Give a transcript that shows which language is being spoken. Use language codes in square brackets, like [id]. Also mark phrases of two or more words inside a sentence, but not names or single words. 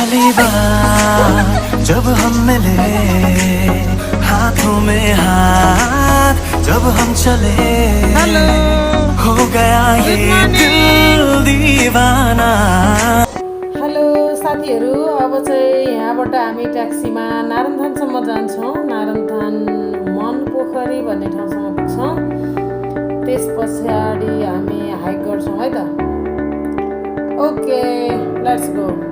[hi] बार जब हम मिले, हाथों में हाथ जब हम चले, हेलो हो गया ये दिल दीवाना। [ne] हेलो साथीहरू, अब चाहिँ यहाँबाट हामी ट्याक्सीमा नारायणथानसम्म जान्छौँ। नारायणथान मन पोखरी भन्ने ठाउँसम्म पुग्छौँ। त्यस पछाडि हामी हाइक गर्छौँ है त। [en] OK, let's go.